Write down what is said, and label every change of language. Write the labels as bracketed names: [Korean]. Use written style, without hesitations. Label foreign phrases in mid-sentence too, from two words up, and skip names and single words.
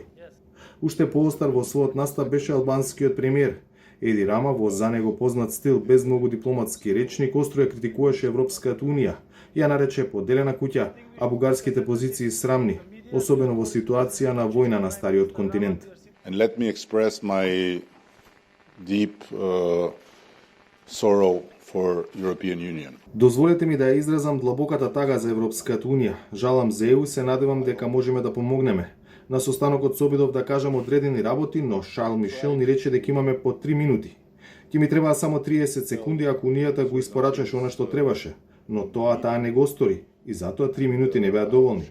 [Macedonian] Уште поостар во својот настап беше албанскиот премиер. Еди Рама во за него познат стил без многу дипломатски речник остро ја критикуваше Европската Унија. Ја нарече поделена куќа, а бугарските позиции срамни, особено во ситуација на војна на стариот континент. [English] And let me express my deep sorrow for European Union. [Macedonian] Дозволете ми да ја изразам длабоката тага за Европската Унија. Жалам за ЕУ, се надевам дека можеме да помогнеме. На состанокот се обидов да кажам одредени работи, но Шарл Мишел ни рече дека имаме по 3 минути. Ќе ми требаа само 30 секунди ако Унијата го испорачаше она што требаше, но таа не го стори и затоа 3 минути не беа доволни.